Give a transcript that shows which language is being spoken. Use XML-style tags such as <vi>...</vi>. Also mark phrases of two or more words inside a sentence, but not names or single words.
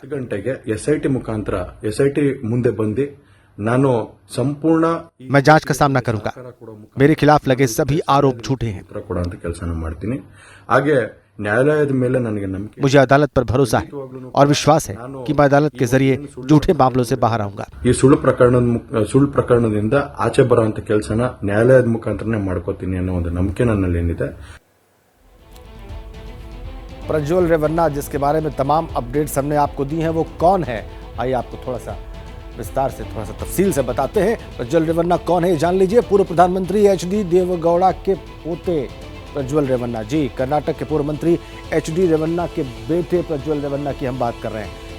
<kn>ಎಸ್ಐಟಿ ಮುಖಾಂತರ ಎಸ್ಐಟಿ ಮುಂದೆ ಬಂದು ನಾನು ಸಂಪೂರ್ಣ</kn> <hi>मैं जांच का सामना करूंगा। मेरे खिलाफ लगे सभी आरोप झूठे हैं। मुझे अदालत पर भरोसा है और विश्वास है कि मैं अदालत के जरिए झूठे मामलों से बाहर आऊंगा।</hi> <kn>ಈ ಸುಳ್ಳು ಪ್ರಕರಣದಿಂದ ಆಚೆ ಬರುವಂತ ಕೆಲಸನ ನ್ಯಾಯಾಲಯದ ಮುಖಾಂತರನೇ ಮಾಡ್ಕೋತೀನಿ ಅನ್ನೋ ಒಂದು ನಂಬಿಕೆ ನನ್ನಲ್ಲಿ ಏನಿದೆ।</kn> <hi>प्रज्वल रेवन्ना जिसके बारे में तमाम अपडेट्स हमने आपको दी हैं, वो कौन है, आइए आपको थोड़ा सा विस्तार से, थोड़ा सा तफसील से बताते हैं। प्रज्वल रेवन्ना कौन है जान लीजिए। पूर्व प्रधानमंत्री एचडी देवेगौड़ा के पोते प्रज्वल रेवन्ना, जी कर्नाटक के पूर्व मंत्री एचडी रेवन्ना के बेटे प्रज्वल रेवन्ना की हम बात कर रहे हैं।</hi>